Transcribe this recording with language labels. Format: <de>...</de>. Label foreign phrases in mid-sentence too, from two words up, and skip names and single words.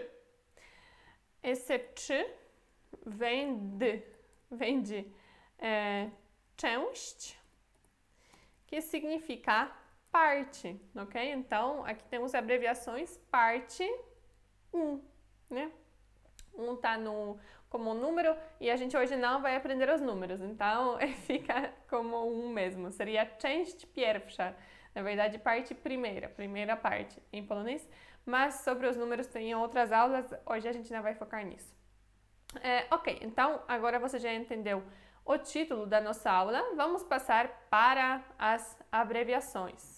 <pt>Esse t vem de część, que significa parte, ok? Então, aqui temos abreviações parte 1, né? 1 tá como número e a gente hoje não vai aprender os números, então fica como 1 mesmo. Seria</pt> <pl>część pierwsza,</pl> <pt>na verdade, parte primeira parte em polonês, mas sobre os números tem outras aulas, hoje a gente não vai focar nisso. Ok, então agora você já entendeu o título da nossa aula, vamos passar para as abreviações.</pt>